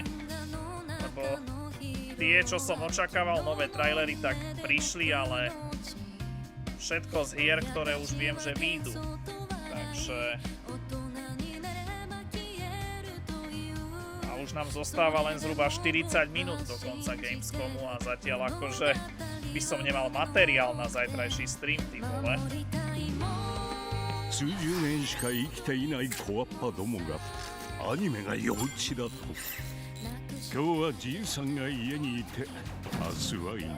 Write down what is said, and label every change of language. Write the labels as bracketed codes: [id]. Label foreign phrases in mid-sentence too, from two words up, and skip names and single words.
[sk] Lebo tie, čo som očakával, nové trailery, tak prišli, ale všetko z hier, ktoré už viem, že výjdu. Takže... A už nám zostáva len zhruba 40 minút do konca Gamescomu a zatiaľ akože by som nemal materiál na zajtrajší stream, ty vole. [ja] 数十年しか生きていない小アッパどもがアニメが幼稚だと。今日はじいさんが家にいて明日はいない。